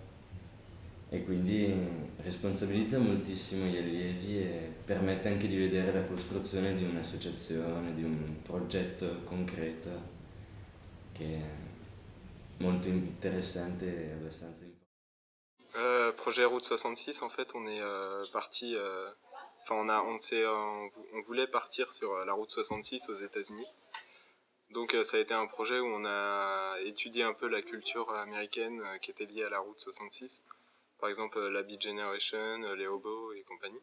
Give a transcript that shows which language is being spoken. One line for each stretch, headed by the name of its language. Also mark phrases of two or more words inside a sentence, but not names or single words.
Italian: E quindi responsabilizza moltissimo gli allievi e permette anche di vedere la costruzione di un'associazione, di un progetto concreto che è molto interessante e abbastanza importante.
French: Projet Route 66, en fait, on est parti, on voulait partir sur la route 66 aux États-Unis. Donc ça a été un projet où on a étudié un peu la culture américaine qui était liée à la route 66. Par exemple la Beat Generation, les hobos et compagnie.